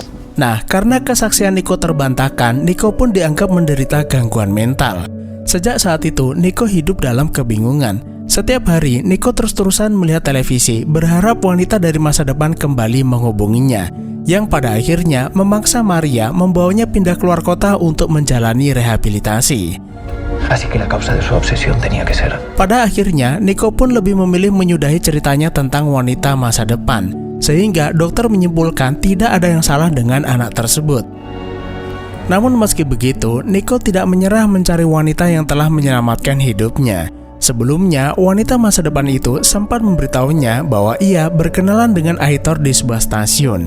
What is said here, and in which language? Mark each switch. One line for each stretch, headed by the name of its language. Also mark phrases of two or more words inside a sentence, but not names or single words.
Indonesian: Nah, karena kesaksian Nico terbantahkan, Nico pun dianggap menderita gangguan mental. Sejak saat itu, Nico hidup dalam kebingungan. Setiap hari, Nico terus-terusan melihat televisi, berharap wanita dari masa depan kembali menghubunginya, yang pada akhirnya memaksa Maria membawanya pindah keluar kota untuk menjalani rehabilitasi.
Spanish: Así que la causa de su obsesión tenía que ser.
Indonesian: Pada akhirnya, Nico pun lebih memilih menyudahi ceritanya tentang wanita masa depan, sehingga dokter menyimpulkan tidak ada yang salah dengan anak tersebut. Namun meski begitu, Nico tidak menyerah mencari wanita yang telah menyelamatkan hidupnya. Sebelumnya, wanita masa depan itu sempat memberitahunya bahwa ia berkenalan dengan Aitor di sebuah stasiun.